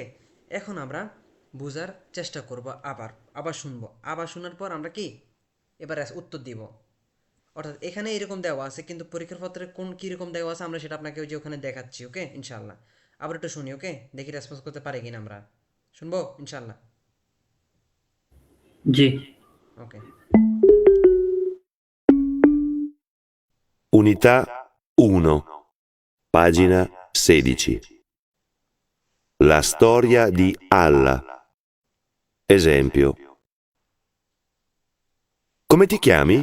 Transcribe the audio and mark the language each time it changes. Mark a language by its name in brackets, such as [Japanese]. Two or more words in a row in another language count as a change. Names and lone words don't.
[Bangla] এখন আমরা বোঝার চেষ্টা করব, আবার আবার শুনবো, আবার শোনার পর আমরা কি এবার উত্তর দিব। অর্থাৎ এখানে এরকম দেওয়া আছে, কিন্তু পরীক্ষার পত্রে কোন কীরকম দেওয়া আছে আমরা সেটা আপনাকে ওই যে ওখানে দেখাচ্ছি, ওকে ইনশাল্লাহ। আবার একটু শুনি, ওকে, দেখি রেসপন্স করতে পারি কিনা আমরা। শুনবো ইনশাল্লাহ। জি। ওকে। [Italian] Unità 1, pagina 16. La storia di Alla. Esempio. Come ti chiami?